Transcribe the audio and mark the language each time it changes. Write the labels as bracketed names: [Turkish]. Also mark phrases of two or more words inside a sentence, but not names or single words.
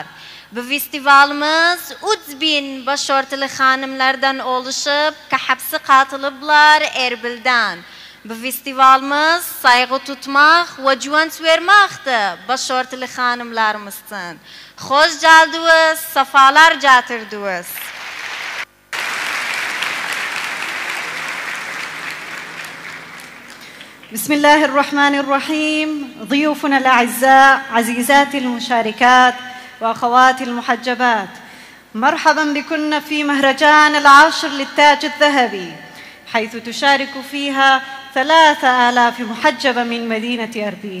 [Turkish] Bu festivalimiz 3000 başörtülü hanımlardan oluşup hepsi katılıblar Erbil'den. Bu festivalimiz saygı tutmak ve güvenç vermekti başörtülü hanımlarımızın. Hoş geldiniz, sefalar getirdiniz. [Arabic] بسم الله الرحمن الرحيم. ضيوفنا الأعزاء، عزيزاتي المشاركات وأخواتي المحجبات، مرحبا بكن في مهرجان العاشر للتاج الذهبي، حيث تشارك فيها 3000 محجبة من مدينة أربيل.